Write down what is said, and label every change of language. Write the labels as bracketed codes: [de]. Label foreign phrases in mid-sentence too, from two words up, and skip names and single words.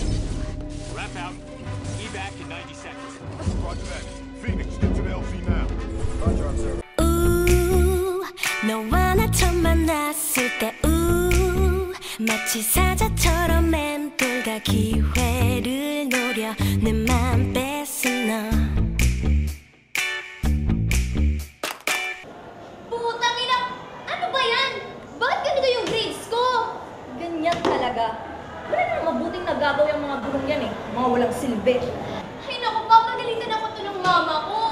[en] Wrap out. Evac in 90 seconds. Roger that. Phoenix, get to the LZ now. Roger, observer. [ko] 너와 나 처음 만났을 때 마치 사자처럼 맴돌다 기회를 노려 내 맘 뺏은 너. [tl] Putang ina! Ano ba yan? Bakit ganito yung grades ko? Ganyan talaga. Wala nang mabuting nagagawa yung mga gurong yan eh. Mga walang silbi. Ay naku, papagalitan ako to ng mama ko.